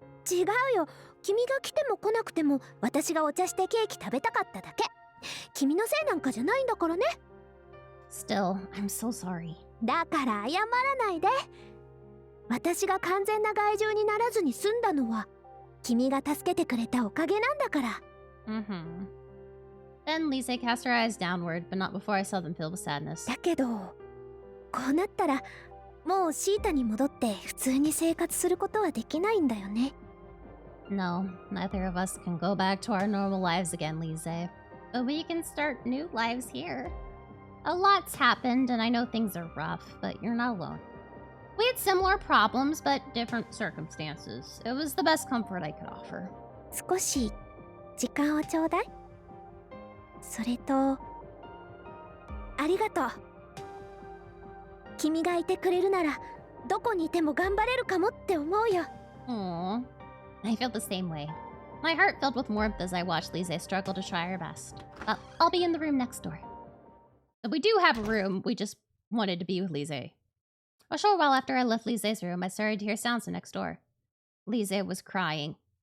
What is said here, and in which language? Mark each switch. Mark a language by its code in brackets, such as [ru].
[ja] 違うよ。君が来ても来なくても私がお茶してケーキ食べたかっただけ。君のせいなんかじゃないんだからね。 [en] Still, I'm so sorry. [ja] だから謝らないで。私が完全な害獣にならずに済んだのは君が助けてくれたおかげなんだから。 [en] Then Lise cast her eyes downward, but not before I saw them filled with sadness. [ja] だけど、こうなったらもうシータに戻って普通に生活することはできないんだよね。 [en] No, neither of us can go back to our normal lives again, Lise. But we can start new lives here. A lot's happened, and I know things are rough, but you're not alone. We had similar problems, but different circumstances. It was the best comfort I could offer. [ja] 少し時間をちょうだい。それと、ありがとう。君がいてくれるなら、どこにいても頑張れるかもって思うよ。 [en] Aww. I feel the same way. My heart filled with warmth as I watched Lise struggle to try her best. I'll be in the room next door. But we do have a room, we just wanted to be with Lise. A short while after I left Lise's room, I started to hear sounds from next door. Lise was crying.